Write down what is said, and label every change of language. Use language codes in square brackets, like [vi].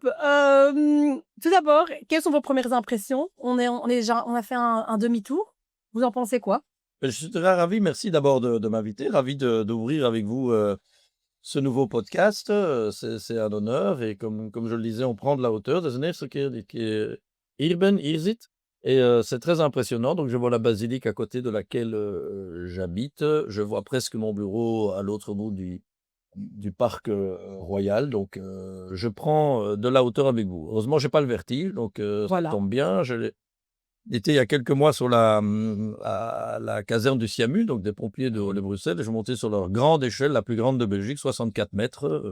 [fr] Tout d'abord, quelles sont vos premières impressions? On a fait un demi-tour. Vous en pensez quoi? Je suis très ravi, merci d'abord de m'inviter, ravi d'ouvrir avec vous ce nouveau podcast. C'est un honneur et comme je le disais, on prend de la hauteur. [nl] Dat is de eerste keer dat ik hier zit. [fr] Et c'est très impressionnant. Donc je vois la basilique à côté de laquelle j'habite. Je vois presque mon bureau à l'autre bout du parc royal. Donc je prends de la hauteur avec vous. Heureusement, j'ai pas le vertige, donc Voilà. ça tombe bien. J'étais il y a quelques mois à la caserne du SIAMU, donc des pompiers de Bruxelles, et je montais sur leur grande échelle, la plus grande de Belgique, 64 mètres.